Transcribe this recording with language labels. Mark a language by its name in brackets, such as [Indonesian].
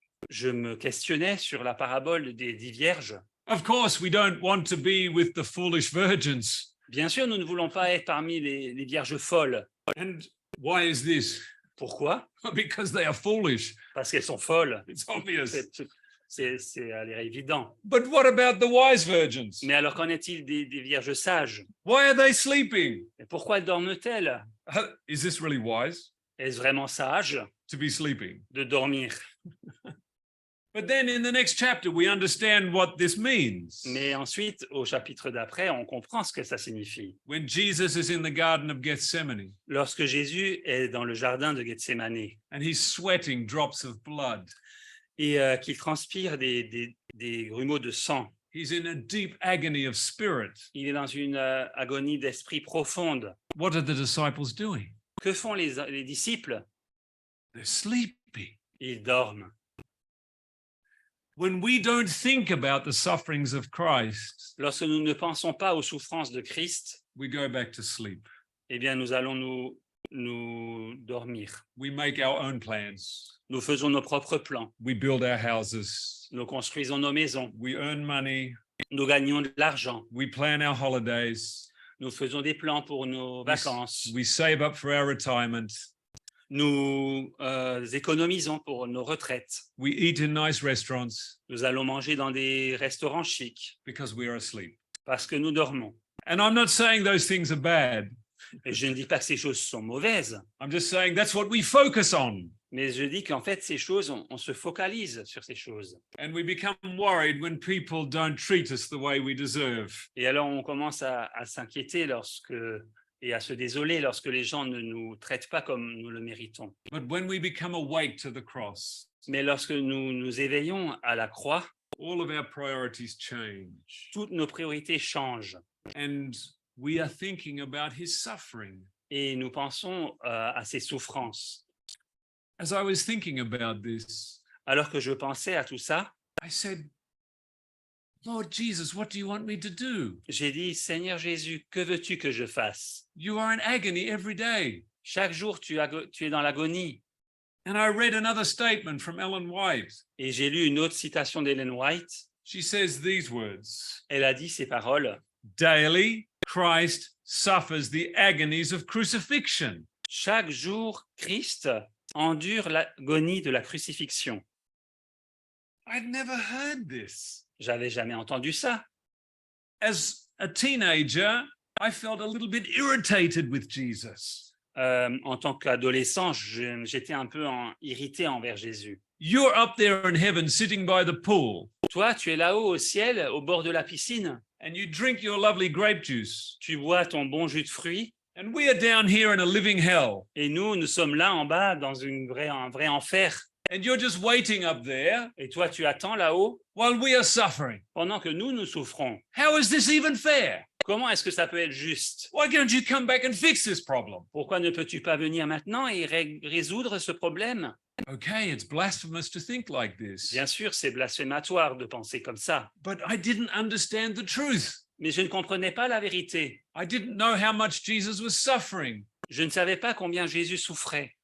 [French] Je me questionnais sur la parabole des 10 vierges. [English] Of course, we don't want to be with the foolish virgins. [French] Bien sûr, nous ne voulons pas être parmi les vierges folles. [English] And why is this? [French] Pourquoi? [English] Because they are foolish. [French] Parce qu'elles sont folles. [English] It's obvious. [French] C'est à l'air évident. [English] But what about the wise virgins? [French] Mais alors, qu'en est-il des vierges sages? [English] Why are they sleeping? [French] Et pourquoi dorment-elles? [English] Is this really wise [French] Est-ce vraiment sage [English] to be sleeping? [French] de dormir? [English] But then in the next chapter, we understand what this means. [French] Mais ensuite, au chapitre d'après, on comprend ce que ça signifie. [English] When Jesus is in the Garden of Gethsemane [French] Lorsque Jésus est dans le jardin de Gethsémani [English] and he's sweating drops of blood, [French] et qu'il transpire des grumeaux de sang, [English] he's in a deep agony of spirit. [French] il est dans une agonie d'esprit profonde. [English] What are the disciples doing? [French] Que font les disciples? [English] They're sleeping. [French] Ils dorment. [English] When we don't think about the sufferings of Christ, [French] Lorsque nous ne pensons pas aux souffrances de Christ, [English] we go back to sleep. [French] eh bien, nous allons nous dormir. [English] We make our own plans. [French] Nous faisons nos propres plans. [English] We build our houses. [French] Nous construisons nos maisons. [English] We earn money. [French] Nous gagnons de l'argent. [English] We plan our holidays. [French] Nous faisons des plans pour nos vacances. [English] We save up for our retirement. [French] Nous économisons pour nos retraites. [English] We eat in nice restaurants [French] Nous allons manger dans des restaurants chics [English] because we are asleep. [French] parce que nous dormons. [English] And I'm not saying those things are bad. [French] Et je ne dis pas que ces choses sont mauvaises, [English] I'm just saying that's what we focus on. [French] mais je dis qu'en fait, ces choses, on se focalise sur ces choses. [English] And we become worried when people don't treat us the way we deserve. [French] Et alors, on commence à s'inquiéter et à se désoler lorsque les gens ne nous traitent pas comme nous le méritons. [English] But when we become awake to the cross, [French] Mais lorsque nous nous éveillons à la croix, [English] all of our priorities change. [French] toutes nos priorités changent [English] And we are thinking about his suffering. [French] et nous pensons à ses souffrances. [English] As I was thinking about this, [French] Alors que je pensais à tout ça, [English] I said, Lord Jesus, what do you want me to do? [French] j'ai dit, Seigneur Jésus, que veux-tu que je fasse? [English] You are in agony every day. [French] Chaque jour, tu es dans l'agonie. [English] And I read another statement from Ellen White. [French] Et j'ai lu une autre citation d'Ellen White. [English] She says these words, [French] Elle a dit ces paroles. [English] daily Christ suffers the agonies of crucifixion. [French] Chaque jour, Christ endure l'agonie de la crucifixion. [English] I'd never heard this. [French] J'avais jamais entendu ça. [English] As a teenager, I felt a little bit irritated with Jesus. [French] En tant qu'adolescent, j'étais un peu irrité envers Jésus. [English] You're up there in heaven sitting by the pool [French] Toi, tu es là-haut au ciel, au bord de la piscine. [English] and you drink your lovely grape juice. [French] Tu bois ton bon jus de fruits. [English] And we are down here in a living hell. [French] Et nous sommes là en bas dans un vrai enfer. [English] and you're just waiting up there [French] Et toi, tu attends là-haut [English] while we are suffering. [French] pendant que nous souffrons. [English] How is this even fair? [French] Comment est-ce que ça peut être juste? [English] Why can't you come back and fix this problem? [French] Pourquoi ne peux-tu pas venir maintenant et résoudre ce problème? [English] Okay, it's blasphemous to think like this, [French] Bien sûr, c'est blasphématoire de penser comme ça, [English] but I didn't understand the truth. [French] mais je ne comprenais pas la vérité. [English] I didn't know how much Jesus was suffering. [French] Je ne savais pas combien Jésus souffrait.